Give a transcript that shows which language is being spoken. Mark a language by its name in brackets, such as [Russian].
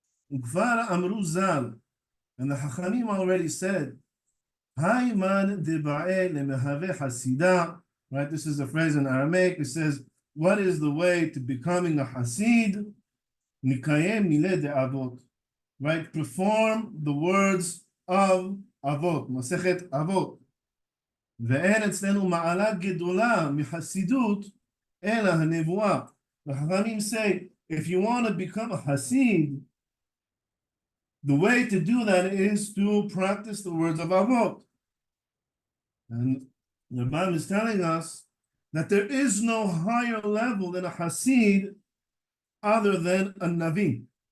[Hebrew] וכבר אמרו ז"ל, [English] and the Chachamim already said, [Aramaic] היימן דבעי למהווה חסידה. [English] Right, this is a phrase in Aramaic. It says, what is the way to becoming a Hasid? [Aramaic] Nikayem mile de Avot. [English] Right, perform the words of Avot, Masechet Avot. [Hebrew] ואין אצלנו מעלה גדולה מחסידות, אלא הנבואה. [English] The Chachamim say, if you want to become a Hasid, the way to do that is to practice the words of Avot. And the Bible is telling us that there is no higher level than a Hasid other than a Navi.